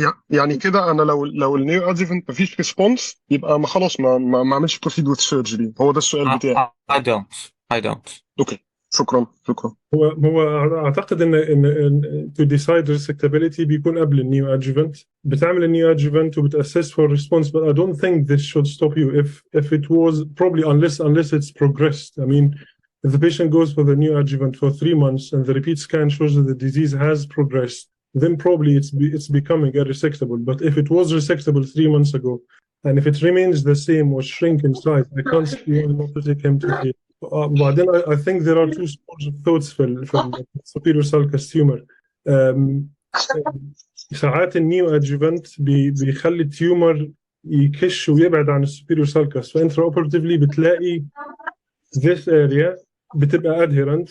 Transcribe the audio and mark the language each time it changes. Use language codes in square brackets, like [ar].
[ar] يعني كده انا لو النيو ادجفنت مفيش ريسبونس يبقى ما خلاص ما اعملش بروسيد وذ سيرجري. هو ده السؤال بتاعي. [en] I don't. [ar] اوكي، شكرا. هو اعتقد ان [en] to decide resectability [ar] بيكون قبل النيو ادجفنت. بتعمل النيو ادجفنت وبتاسس [en] for response, but I don't think this should stop you if it was probably unless it's progressed. I mean, if the patient goes for the new adjuvant for 3 months and the repeat scan shows that the disease has progressed, then probably it's becoming irresectable. But if it was resectable 3 months ago, and if it remains the same or shrink in size, I can't see why not to take him to the. But then I think there are two schools of thoughts for superior sulcus tumor. [ar] ساعات النيو ادجuvant بيخلي التيومر يكش ويبعد عن السوبيريور سالكس، فانترا اوبرتيفلي بتلاقي [en] this area [ar] بتبقى adherent.